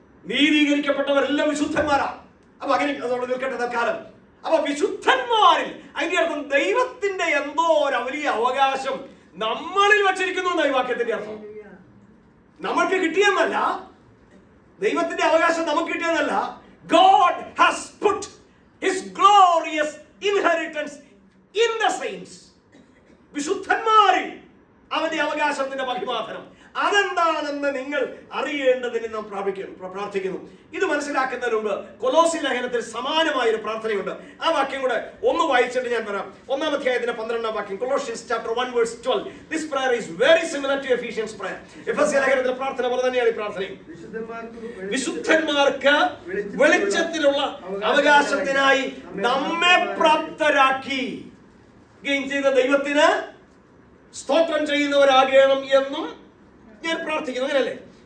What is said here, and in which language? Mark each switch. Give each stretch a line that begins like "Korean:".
Malayalam: നീതീകരിക്കപ്പെട്ടവരെല്ലാം വിശുദ്ധന്മാരാ. അപ്പൊ അങ്ങനെ അതോടെ നിൽക്കട്ടെ തൽക്കാലം. അപ്പൊ വിശുദ്ധന്മാരിൽ അതിന്റെ അർത്ഥം ദൈവത്തിന്റെ എന്തോ ഒരു വലിയ അവകാശം നമ്മളിൽ വച്ചിരിക്കുന്നു എന്നാണ് ഈ വാക്യത്തിന്റെ അർത്ഥം. നമ്മൾക്ക് കിട്ടിയെന്നല്ല, ദൈവത്തിന്റെ അവകാശം നമുക്ക് കിട്ടിയെന്നല്ല.
English: God has put his glorious inheritance in the saints.
Malayalam: വിശുദ്ധന്മാരിൽ അവന്റെ അവകാശത്തിന്റെ മഹിമാധനം അതെന്താണെന്ന് നിങ്ങൾ അറിയേണ്ടതിന് നാം പ്രാർത്ഥിക്കുന്നു. ഇത് മനസ്സിലാക്കുന്നതിന് മുമ്പ് കൊലോസി ലേഖനത്തിൽ സമാനമായ ഒരു പ്രാർത്ഥനയുണ്ട്. ആ വാക്യം കൂടെ ഒന്ന് വായിച്ചിട്ട് ഞാൻ പറയാം. 1-ാം അധ്യായത്തിന്റെ 12-ാം വാക്യം,
English: Colossians chapter 1 verse 12. This prayer is very similar to Ephesians prayer.
Malayalam: എഫെസ്യ ലേഖനത്തിലെ പ്രാർത്ഥന പോലെ തന്നെയാണ് ഈ പ്രാർത്ഥനയും. വിശുദ്ധന്മാർക്ക് വെളിച്ചത്തിലുള്ള അവകാശത്തിനായി നമ്മെ പ്രാപ്തരാക്കി ചെയ്ത ദൈവത്തിന് സ്തോത്രം ചെയ്യുന്നവരാകണം എന്നും ഞാൻ പ്രാർത്ഥിക്കുന്നു. അങ്ങനല്ലേ?